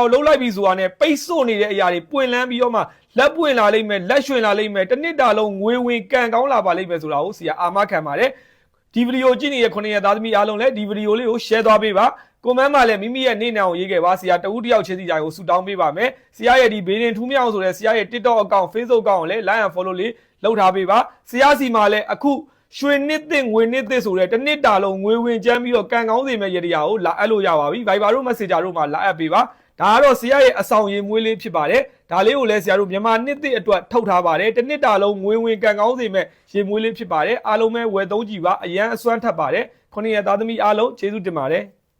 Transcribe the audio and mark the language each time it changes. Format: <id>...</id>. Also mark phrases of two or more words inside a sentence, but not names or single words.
<my>ကိုလှုပ်လိုက်ပြီဆိုတာနဲ့ပိတ်ဆို့နေတဲ့အရာတွေပွင့်လန်းပြီးတော့မှလက်ပွင့်လာလိမ့်မယ်လက်ရွှင်လာလိမ့်မယ်တစ်နှစ်တာလုံးငွေဝင်ကံကောင်းလာပါလိမ့်မယ်ဆိုတာကိုဆရာအာမခံပါတယ်ဒီဗီဒီယိုကြ ည့်နေတဲ့9ရက်သားသမီးအားလုံးလည်းဒီဗီဒီယိုလေးကို share သွားပေးပါကွန်မန့်မှာလည်းမိမိရဲ့နေ့နာကိုရေးခဲ့ပါဆရာတဦးတယောက်ချင်းစီတိုင်းကိုဆူတောင်းပေးပါ မယ်ဆရာရဲ့ဒီဘေးရင်ထူးမြောင်ဆိုတဲ့ဆရာရဲ့</my> <en>TikTok account Facebook account</en> <my>ကိုလည်း</my> <en>like and follow</en> <my>လေးလုပ်ထားပေးပါဆရာစီမှာလည်းအခုရွှေနှစ်သစ်ငွေနှစ်သစ်ဆိုတဲ့တစ်နှစ်တာလုံးငွေဝင်ကျန်းပြီးတော့ကံကောင်းစေမဲ့ရတရားကိုလာအပ်လို့ရပါပြီ Viber တို့ Messenger တို့မှာလာအပ်ပေးပါဒါကတော့ဆရာရဲ့အဆောင်ရည်မွေးလေးဖြစ်ပါတယ်ဒါလေးကိုလည်းဆရာတို့မြန်မာနှစ်သစ်အတွက်ထုတ်ထားပါတယ်တစ်နှစ်တာလုံးငွေဝင်ကံကောင်းစေမဲ့ရည်မွေးလေးဖြစ်ပါတယ်အားလုံးပဲဝယ်သုံးကြည့်ပါအရန်အစွမ်းထပ်ပါတယ်9ရက်သားသမီးအားလုံးကျေးဇူးတင်ပါတယ်</my>